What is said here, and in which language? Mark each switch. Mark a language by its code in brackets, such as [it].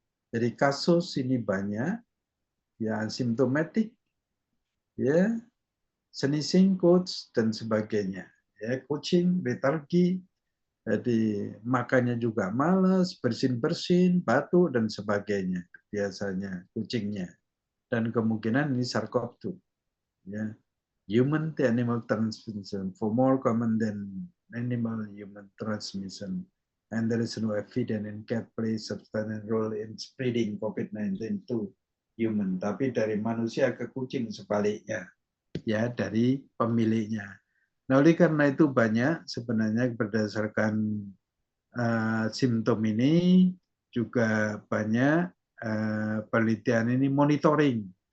[id] Jadi kasus ini banyak, ya, asimptomatik, ya, [en] sneezing, coughs [id] dan sebagainya. Ya, kucing letargi, jadi makannya juga malas, bersin-bersin, batuk dan sebagainya. Biasanya kucingnya. Dan kemungkinan ini SARS-CoV-2. Ya. [en] Human to animal transmission for more common than animal human transmission, and there is no evidence in cat plays substantial role in spreading COVID-19 to human. [id] Tapi dari manusia ke kucing sebaliknya, ya, dari pemiliknya. Nah, oleh karena itu banyak sebenarnya berdasarkan simptom ini juga banyak penelitian ini monitoring.